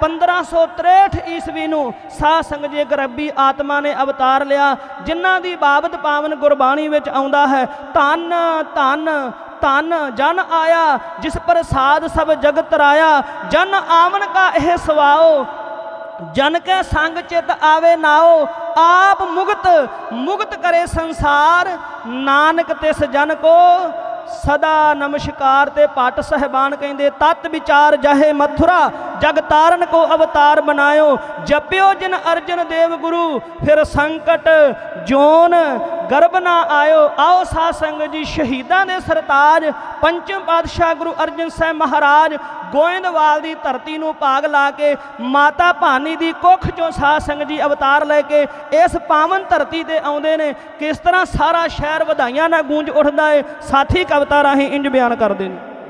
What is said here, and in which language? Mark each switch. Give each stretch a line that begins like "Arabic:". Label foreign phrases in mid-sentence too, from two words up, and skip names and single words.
Punjabi: 1563 ਈਸਵੀ ਨੂੰ ਸਾਧ ਸੰਗਤ ਜੀ ਇੱਕ ਰੱਬੀ ਆਤਮਾ ਨੇ ਅਵਤਾਰ ਲਿਆ, ਜਿਨ੍ਹਾਂ ਦੀ ਬਾਬਤ ਪਾਵਨ ਗੁਰਬਾਣੀ ਵਿੱਚ ਆਉਂਦਾ ਹੈ, ਧੰਨ ਧੰਨ ਧੰਨ ਜਨ ਆਇਆ ਜਿਸ ਪ੍ਰਸਾਦ ਸਭ ਜਗਤ ਰਾਇਆ, ਜਨ ਆਵਨ ਕਾ ਇਹ ਸਵਾਓ, ਜਨ ਕੇ ਸੰਗ ਚਿਤ ਆਵੇ ਨਾਓ, ਆਪ ਮੁਕਤ ਕਰੇ ਸੰਸਾਰ, ਨਾਨਕ ਤਿਸ ਜਨ ਕੋ ਸਦਾ ਨਮਸਕਾਰ।
Hindi: ते पाठ साहिबान कहते तत् विचार जहे मथुरा, जग तारन को अवतार बनायो, जप्यो जिन अर्जन देव गुरु, फिर संकट जोन गर्भ ना आयो।
Punjabi: ਆਓ ਸਾਧ ਸੰਗਤ ਜੀ ਸ਼ਹੀਦਾਂ ਦੇ ਸਰਤਾਜ ਪੰਚਮ ਪਾਤਸ਼ਾਹ ਗੁਰੂ ਅਰਜਨ ਸਾਹਿਬ ਮਹਾਰਾਜ ਗੋਇੰਦਵਾਲ ਕੀ ਧਰਤੀ ਨੂੰ ਭਾਗ ਲਾ ਕੇ ਮਾਤਾ ਭਾਨੀ ਕੀ ਕੁੱਖ ਚੋਂ ਸਾਧ ਸੰਗਤ ਜੀ ਅਵਤਾਰ ਲੈਕੇ ਇਸ ਪਾਵਨ ਧਰਤੀ ਤੇ ਆਉਂਦੇ ਨੇ। ਕਿਸ ਤਰ੍ਹਾਂ ਸਾਰਾ ਸ਼ਹਿਰ ਵਧਾਈਆਂ ਨਾਲ ਗੂੰਜ ਉੱਠਦਾ ਹੈ, ਸਾਥੀ ਕਵਿਤਾ ਰਾਹੀ ਇੰਜ ਬਿਆਨ ਕਰਦੇ ਨੇ।